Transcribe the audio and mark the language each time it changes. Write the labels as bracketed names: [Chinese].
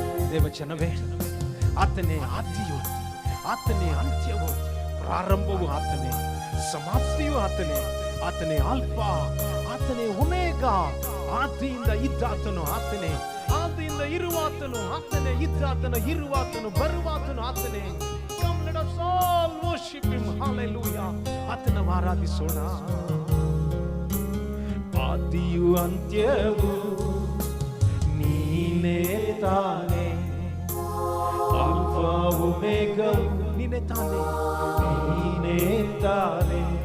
[Kannada] ದೇವಚನವೇ, ಆತನೇ ಆದಿಯು, ಆತನೇ ಅಂತ್ಯವು, ಪ್ರಾರಂಭವು ಆತನೇ, ಸಮಾಪ್ತಿಯು ಆತನೇ. ಆತನೇ ಆಲ್ಫಾ, ಆತನೇ ಒಮೇಗಾ. ಆದಿಯಿಂದ ಇದ್ದಾತನು ಆತನೇ, ಆದಿಯಿಂದ ಇರುವಾತನು ಆತನೇ, ಇದ್ದಾತನು ಇರುವಾತನು ಬರುವಾತನು ಆತನೇ. [English] Come, let us all worship him. [Kannada] Hallelujah. ಆತನ ಆರಾಧಿಸೋಣ. ಆದಿಯು ಅಂತ್ಯವು ನೀನೇ ತಾನೇ, ಆಲ್ಫಾ ಒಮೇಗವು ನೀನೇ ತಾನೇ, ನೀನೇ ತಾನೇ.